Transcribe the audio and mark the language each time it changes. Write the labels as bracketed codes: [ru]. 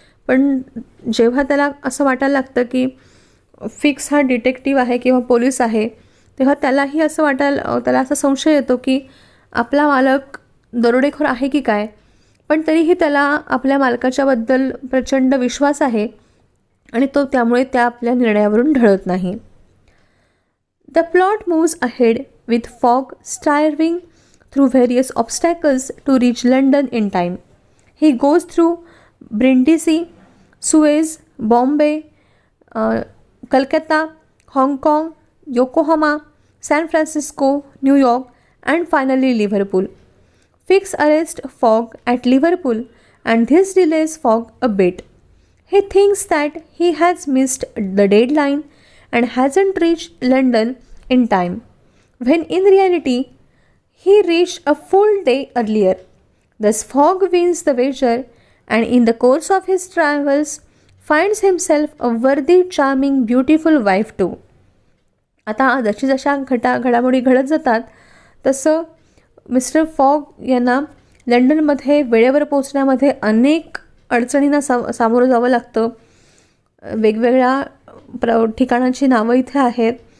[mr] पण जेव्हा त्याला असं वाटायला लागतं की फिक्स हा डिटेक्टिव्ह आहे किंवा पोलीस आहे, तेव्हा त्यालाही असं त्याला असा संशय येतो की आपला मालक दरोडेखोर आहे की काय. पण तरीही त्याला आपल्या मालकाच्याबद्दल प्रचंड विश्वास आहे आणि तो त्यामुळे त्या आपल्या निर्णयावरून ढळत नाही. [en] The plot moves ahead with Fogg steering through various obstacles to reach London in time. He goes through Brindisi, Suez, Bombay, Calcutta, Hong Kong, Yokohama, San Francisco, New York, and finally Liverpool. Fix arrests Fogg at Liverpool, and this delays Fogg a bit. He thinks that he has missed the deadline and hasn't reached London in time, when in reality he reached a full day earlier. Thus Fogg wins the wager and in the course of his travels finds himself a worthy, charming, beautiful wife too. [mr] आता जशा घडामोडी घडत जातात तसं mister fog यांना लंडनमध्ये वेळेवर पोचण्यामध्ये अनेक अडचणींना सामोरं जावं लागतं. वेगवेगळ्या ठिकाणांची नावं इथे आहेत.